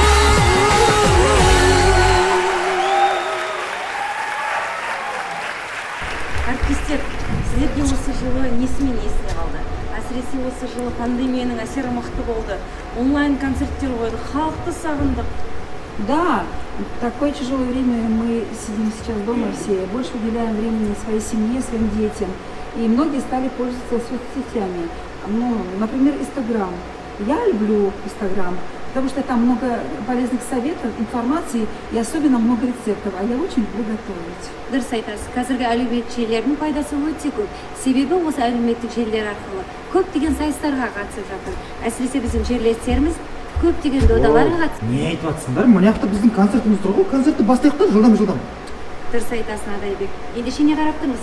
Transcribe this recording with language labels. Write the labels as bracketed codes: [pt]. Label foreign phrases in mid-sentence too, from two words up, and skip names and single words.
[kk] Әріптестер, сіздерге осы жылы несімен есіне қалды? Әсіресе осы жылы пандемияның әсері мықты болды. Онлайн концерттер қойдық, халықты сағындық. [ru] Да, в такое тяжелое время мы сидим сейчас дома все, больше уделяем времени своей семье, своим детям. И многие стали пользоваться соцсетями. Ну, например, Инстаграм. Я люблю Инстаграм. потому что там много полезных советов, информации и особенно много рецептов, а я очень люблю готовить. [kk] Дұрыс айтасыз. Қазіргі әлеуметтік желілердің пайдасы өте көп. Себебі осы әлеуметтік желілер арқылы көптеген сайыстарға қатысып жатыр. Әсіресе біздің жерлестеріміз көптеген додаларға қатысып. Не айтып жатсыңдар? Мына жақта біздің концертіміз тұр ғой. Концертті бастайық та жылдам. Дұрыс айтасың, Адайбек. Ендеше не қарап тұрмыз?